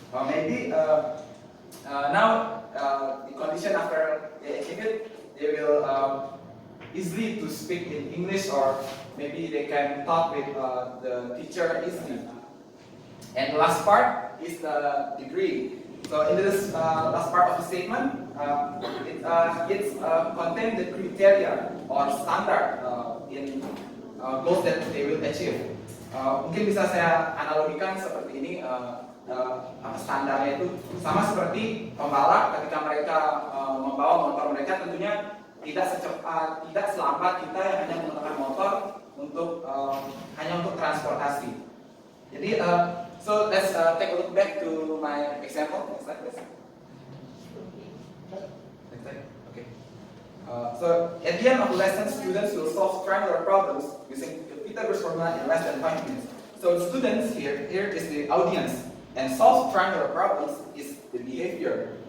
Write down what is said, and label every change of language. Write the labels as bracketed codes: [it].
[en] Maybe now the condition after they achieve it, they will easily to speak in English, or maybe they can talk with the teacher easily. And the last part is the degree. So in this last part of the statement, it contains the criteria or standard in goals that they will achieve. [id] Mungkin bisa saya analogikan seperti ini, standarnya itu sama seperti pembalap ketika mereka membawa motor mereka, tentunya tidak selambat kita yang hanya menggunakan motor untuk hanya untuk transportasi. Jadi [en] so let's take a look back to my example. Next slide, please. Next slide. Okay. So at the end of the lesson, students will solve triangular problems using the Pythagoras formula in less than 5 minutes. So the students here is the audience, and solve triangular problems is the behavior.